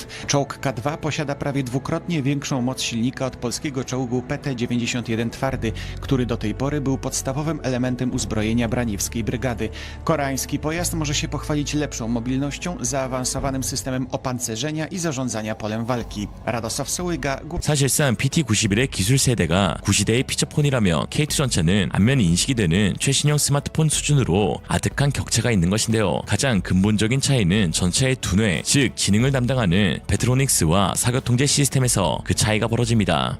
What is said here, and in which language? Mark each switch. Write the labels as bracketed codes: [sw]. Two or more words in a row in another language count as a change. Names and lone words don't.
[pl] Czołg K2 posiada prawie dwukrotnie większą moc silnika od polskiego czołgu PT-91 twardy, który do tej pory był podstawowym elementem uzbrojenia braniewskiej brygady. Koreański pojazd może się pochwalić lepszą mobilnością, zaawansowanym systemem opancerzenia i zarządzania polem walki. Radosław Sołyga. [ko] 사실상 PT-91의 기술 세대가 구시대의 피처폰이라며 KT 전차는 안면이 인식이 되는 최신형 스마트폰 수준으로 아득한 격차가 있는 것인데요. 가장 근본적인 차이는 전차의 두뇌, 즉 지능을 담당하는 베트로닉스와 사격통제 시스템에서 그 차이가 벌어집니다.